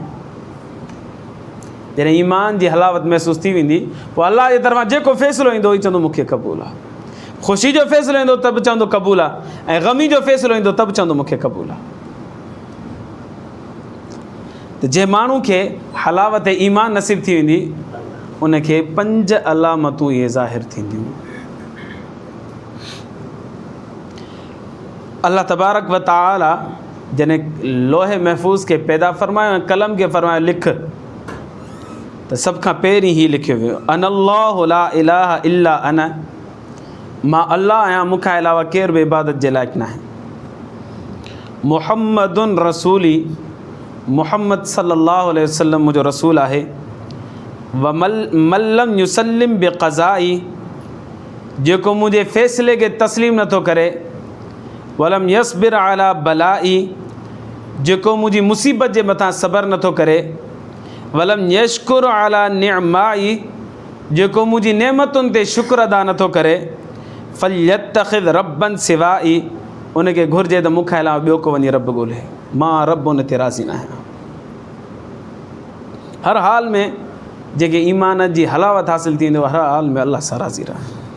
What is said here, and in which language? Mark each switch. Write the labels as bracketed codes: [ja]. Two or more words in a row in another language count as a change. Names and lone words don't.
[sd] जॾहिं ईमान जी हलावत महसूसु थी वेंदी पोइ अल्लाह जे तरफ़ां जेको फ़ैसिलो ईंदो ई चवंदो मूंखे क़बूल आहे। ख़ुशी जो फ़ैसिलो ईंदो त बि चवंदो क़बूल आहे, ऐं ग़मी जो फ़ैसिलो ईंदो त बि चवंदो मूंखे क़बूल आहे। त जंहिं माण्हू खे हलावत ईमान नसीब थी वेंदी उनखे 5 अलामतूं इहे ज़ाहिर थींदियूं। अल्लाह [ar] تبارك وتعالى [sd] जॾहिं लोहे महफ़ूज़ खे पैदा फ़रमायो ऐं कलम खे फ़रमायो लिख, त सभ खां पहिरीं ई लिखियो वियो [ar] أنا الله لا إله إلا أنا, [sd] मां अल्लाह आहियां, मूंखां अलावा केर बि इबादत जे लाइक़ न आहे। [ar] محمد رسولي, [sd] मुहम्मद [ar] صلى الله عليه وسلم [sd] मुंहिंजो रसूल आहे। [ar] ومن لم يسلم بقضائي, [sd] जेको मुंहिंजे फ़ैसिले खे तस्लीम नथो करे। [ar] ولم يصبر على بلائي, [sd] जेको मुंहिंजी मुसीबत जे मथां सब्र नथो करे। [ar] ولم يشكر على نعمائي, [sd] जेको मुंहिंजी नेमतुनि ते शुक्र अदा नथो करे। [ar] فليتخذ ربا سوائي, [sd] उनखे घुरिजे त मूंखां अलावा ॿियो को वञी रब ॻोल्हे, मां रब उन ते राज़ी न आहियां। हर हाल में जेके ईमान जी हलावत हासिल थी वेंदो, हर हाल में अल्लाह सां राज़ी रहे।